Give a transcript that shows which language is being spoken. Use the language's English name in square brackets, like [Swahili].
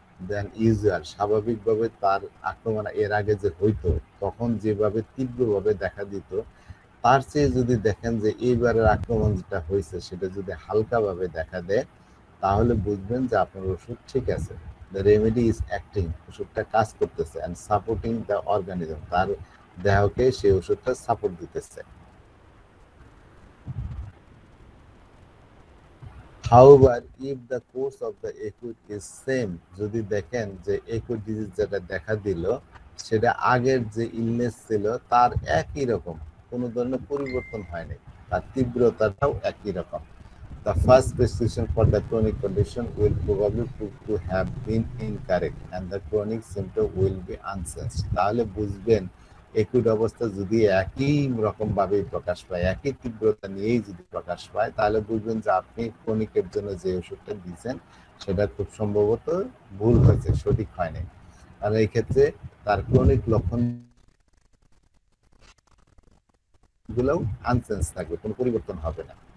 [English] then usual, [Bangla] স্বাভাবিকভাবে তার আক্রমণ এর আগে যে হইতো তখন যেভাবে তীব্রভাবে দেখা দিত, তার চেয়ে যদি দেখেন যে এইবারের আক্রমণ যেটা হয়েছে সেটা যদি হালকাভাবে দেখা দেয়, তাহলে বুঝবেন যে আপনার ওষুধ ঠিক আছে। [English] the remedy is acting, [Bangla] ওষুধটা কাজ করতেছে, [English] and supporting the organism, [Bangla] তার দেহকে সেই ওষুধটা সাপোর্ট দিতেছে। [English] However, if the course of the acute is same, [Bangla] যদি দেখেন যে acute disease যেটা দেখা দিল সেটা আগের যে ইলনেস ছিল তার একই রকম, [English] কোনো ধরনের পরিবর্তন হয়নি, তার তীব্রতাটাও একই রকম, the first prescription for the chronic condition will probably prove to have been incorrect and the chronic symptom will be unsensed. [Bangla] তাহলে বুঝবেন একুট অবস্থা যদি একই রকম ভাবে প্রকাশ পায়, একই তীব্রতা নিয়েই যদি প্রকাশ পায়, তাহলে বুঝবেন যে আপনি ক্রনিকের জন্য যে ওষুধটা দিয়েছেন সেটা খুব সম্ভবত ভুল হয়েছে, সঠিক হয়নি। কারণ এই ক্ষেত্রে তার ক্রনিক লক্ষণ গুলোও আনসেন্স থাকবে, কোনো পরিবর্তন হবে না।